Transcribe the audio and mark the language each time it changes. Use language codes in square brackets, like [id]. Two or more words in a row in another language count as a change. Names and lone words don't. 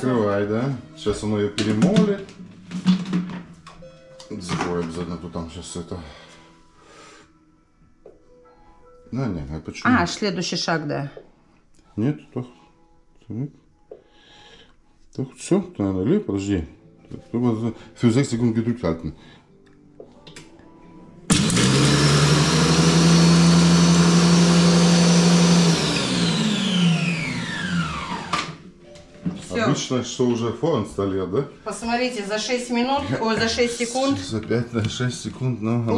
[ru] закрывай, да? Сейчас он ее перемолит. Закрой обязательно, то там сейчас это. Да, нет, а почему? А, следующий шаг, да. Нет, так. Так, все, наверное, подожди. [de] 6 Sekunden gedrückt halten. [ru] Все. Обычно, что уже фоинсталлиert, да? Посмотрите, за 6 минут, ой, за 6 секунд За 5-6 секунд, но она